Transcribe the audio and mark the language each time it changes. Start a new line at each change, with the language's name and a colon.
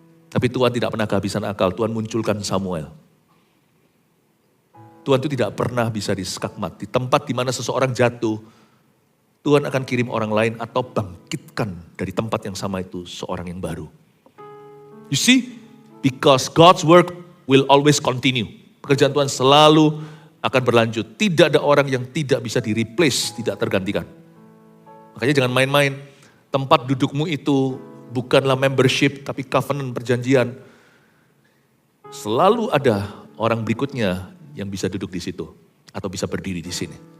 Indonesian: Tapi Tuhan tidak pernah kehabisan akal, Tuhan munculkan Samuel. Tuhan itu tidak pernah bisa diskakmat. Di tempat di mana seseorang jatuh, Tuhan akan kirim orang lain atau bangkitkan dari tempat yang sama itu seorang yang baru.
English: You see, because God's work will always continue.
Indonesian: Pekerjaan Tuhan selalu akan berlanjut. Tidak ada orang yang tidak bisa di-replace, tidak tergantikan. Makanya jangan main-main. Tempat dudukmu itu bukanlah membership, tapi covenant perjanjian. selalu ada orang berikutnya yang bisa duduk di situ atau bisa berdiri di sini.